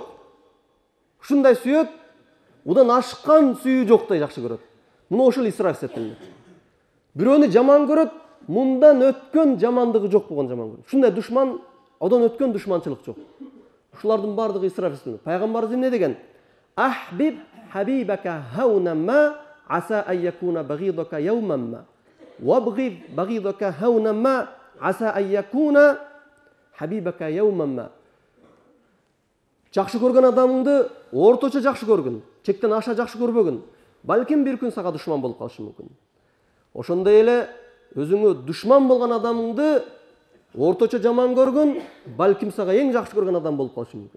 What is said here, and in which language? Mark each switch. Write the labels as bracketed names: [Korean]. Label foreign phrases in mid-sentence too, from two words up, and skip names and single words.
[Kyrgyz] Ушундай сүйөт, удан ашкан сүйүү жоктой жакшы көрөт. Муну ошол исраф эсептелинет. Бирөөнү жаман көрөт, мындан өткөн жамандыгы жок болгон жаман көрөт. Ушундай душман, одан өткөн душманчылык жок. Ушулардын бардыгы исраф эсептелинет. Пайгамбарыбыз эмне деген? [Arabic] أحبب حبيبك هونا ما عسى أن يكون بغيضك يوما ما. وأبغض بغيضك هونا ما عسى أن يكون حبيبك يوما ما. [Kyrgyz] Жакшы көргөн адамыңды орточо жакшы көргүн, чектен аша жакшы көрбөгүн. Балким бир күн сага душман болуп калышы мүмкүн. Ошондой эле өзүңө душман болгон адамыңды орточо жаман көргүн, балким сага эң жакшы көргөн адам болуп калышы мүмкүн.